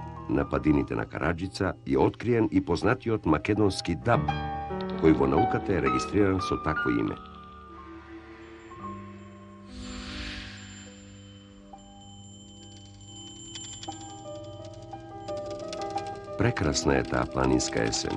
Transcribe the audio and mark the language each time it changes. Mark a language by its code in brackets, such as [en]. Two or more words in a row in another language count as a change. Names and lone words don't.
[mk] на падините на Караджица је откриен и poznatiот македонски даб, кој во науката е регистриран со такво име. Прекрасна е таа планинска есен.